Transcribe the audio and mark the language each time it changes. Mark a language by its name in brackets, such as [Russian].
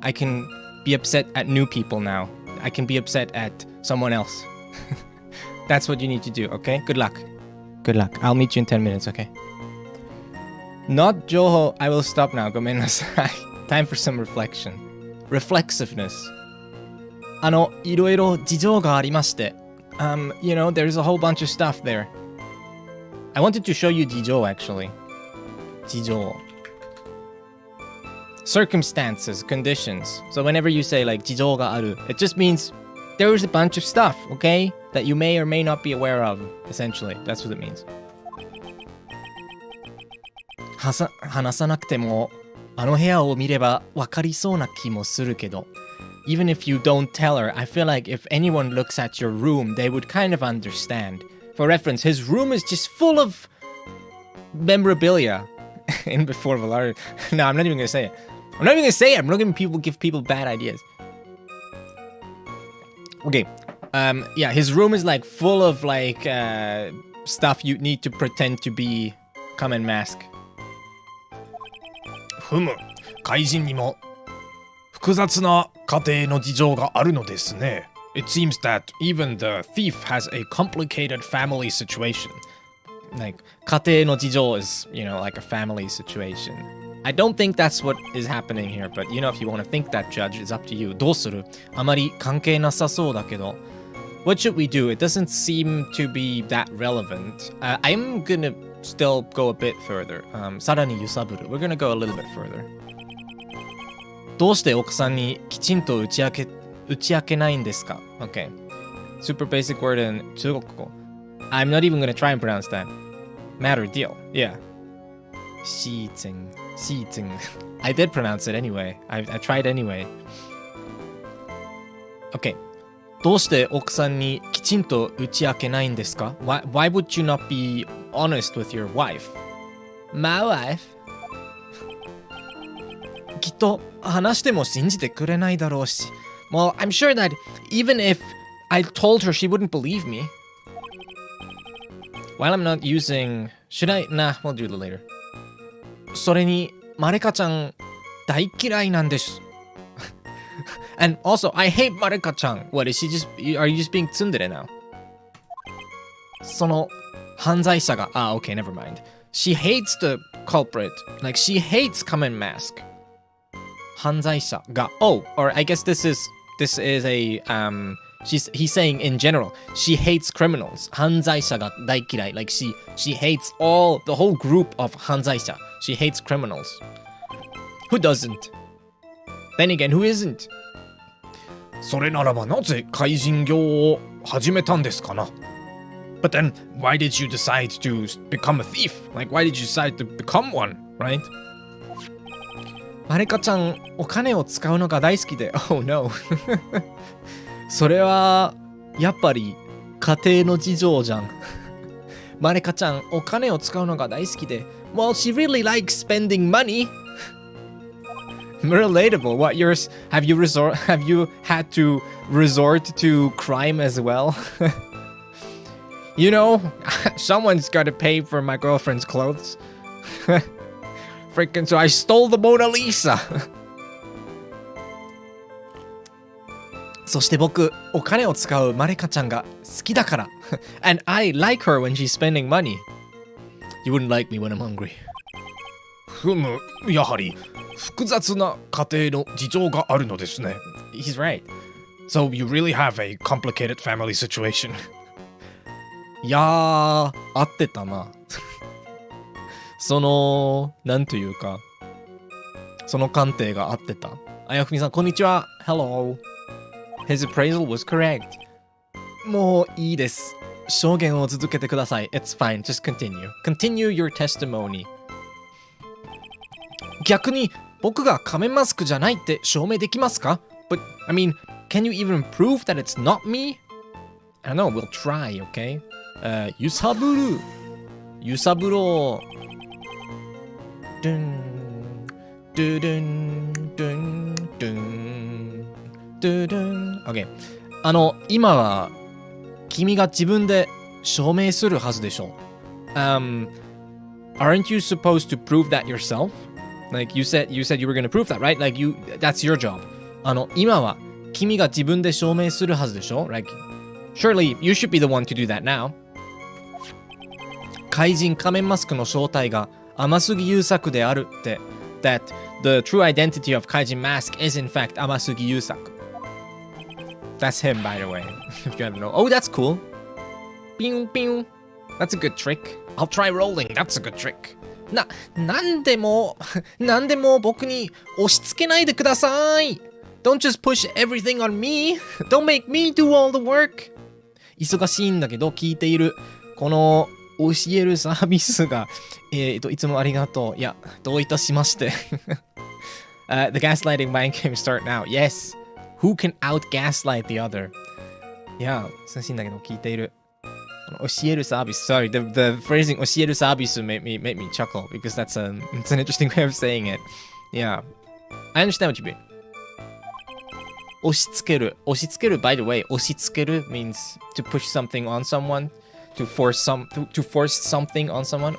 [English] I can be upset at new people now. I can be upset at someone else. That's what you need to do, okay? Good luck. Good luck. I'll meet you in 10 minutes, okay? Not Joho. I will stop now. [Japanese] ごめんなさい. [English] Time for some reflection. Reflexiveness. [Japanese] いろいろ事情がありまして。 [English] You know, there's a whole bunch of stuff there. I wanted to show you 事情 actually. [Japanese] 事情. [English] Circumstances, conditions. So whenever you say like [Japanese] 事情がある, [English] it just means there's a bunch of stuff, okay? That you may or may not be aware of, essentially. That's what it means. [Japanese] 話さなくてもあの部屋を見ればわかりそうな気もするけど [English] Even if you don't tell her, I feel like if anyone looks at your room, they would kind of understand. For reference, his room is just full of memorabilia. In before Valar. No, I'm not even gonna say it. I'm not even gonna say it. I'm not gonna give people bad ideas. Okay. Yeah, his room is like full of like stuff you need to pretend to be. Come and mask. [Japanese] ふむ、怪人にも複雑な家庭の事情があるのですね。 [English] It seems that even the thief has a complicated family situation. Like, [Japanese] 家庭の事情 [English] is, you know, like a family situation. I don't think that's what is happening here, but you know, if you want to think that, Judge, it's up to you. [Japanese] どうする? あまり関係なさそうだけど. [English] What should we do? It doesn't seem to be that relevant. I'm gonna still go a bit further. [Japanese] さらに揺さぶる. [English] We're gonna go a little bit further. [Japanese] どうして奥さんにきちんと打ち明けないんですか? [English] Okay. Super basic word in 中国語. I'm not even gonna try and pronounce that. Matter deal. Yeah. シーツン. I did pronounce it anyway. I tried anyway. Okay. [Japanese] どうして奥さんにきちんと打ち明けないんですか? [English] Why would you not be honest with your wife? My wife? [Japanese] きっと話しても信じてくれないだろうし. [English] Well, I'm sure that even if I told her, she wouldn't believe me. While I'm not using... Should I? Nah, we'll do it later. [Japanese] それに、マレカちゃん大嫌いなんです。 [English] And also, I hate Marika-chan. What, is she just... Are you just being tsundere now? [Japanese] その犯罪者が... [English] okay, never mind. She hates the culprit. Like, she hates come and mask. [Japanese] 犯罪者が... [English] Oh, or I guess this is a... He's saying in general, she hates criminals. [Japanese] 犯罪者が大嫌い. [English] Like, she hates the whole group of 犯罪者.She hates criminals. Who doesn't? Then again, who isn't? [Japanese] それならばなぜ怪人業を始めたんですかな? [English] But then, why did you decide to become a thief? Like, why did you decide to become one, right? [Japanese] マレカちゃん、お金を使うのが大好きで... [English] Oh no. [Japanese] それは、やっぱり、家庭の事情じゃん。マレカちゃん、お金を使うのが大好きで... [English] Well, she really likes spending money. Relatable. What, have you had to resort to crime as well? You know, someone's got to pay for my girlfriend's clothes. Freaking, so I stole the Mona Lisa. [Japanese] そして僕、お金を使うマレカちゃんが好きだから。 [English] And I like her when she's spending money. You wouldn't like me when I'm hungry. [Japanese] ふむ、やはり複雑な家庭の事情があるのですね。 [English] He's right. So you really have a complicated family situation. [Japanese] いやー、合ってたな。その、なんというか、その鑑定が合ってた。あやふみさん、こんにちは。 [English] Hello. His appraisal was correct. [Japanese] もういいです。証言を続けてください。 [English] It's fine. Just continue. Continue your testimony. [Japanese] 逆に僕が仮面マスクじゃないって証明できますか? [English] But, I mean, can you even prove that it's not me? I don't know, we'll try, okay? [Japanese] 揺さぶる。揺さぶろう。 dun, dun, dun, dun, dun, dun, dun. Okay. 今は君が自分で証明するはずでしょ。 [English] Aren't you supposed to prove that yourself? Like you said you were going to prove that, right? Like that's your job. [Japanese] 今は君が自分で証明するはずでしょ [English] Like, surely you should be the one to do that now. [Japanese] 怪人仮面マスクの正体が天杉優作であるって [English] That the true identity of Kaijin Mask is in fact 天杉優作 That's him, by the way. If you don't know. Oh, that's cool. Pew, pew. That's a good trick. I'll try rolling. That's a good trick. [Japanese] なんでも僕に押し付けないでください。 [English] Don't just push everything on me. Don't make me do all the work. [Japanese] 忙しいんだけど聞いている。この教えるサービスが、いつもありがとう。いや、どういたしまして。 [English] The gaslighting mind game start now. Yes. Who can out gaslight the other? [Japanese] いや、忙しいんだけど聞いている。教えるサービス。 [English] Sorry, the phrasing [Japanese] 教えるサービス [English] made me chuckle because it's an interesting way of saying it. Yeah. I understand what you mean. [Japanese] 押し付ける。 [English] 押し付ける by the way, 押し付ける means to push something on someone, to force something on someone.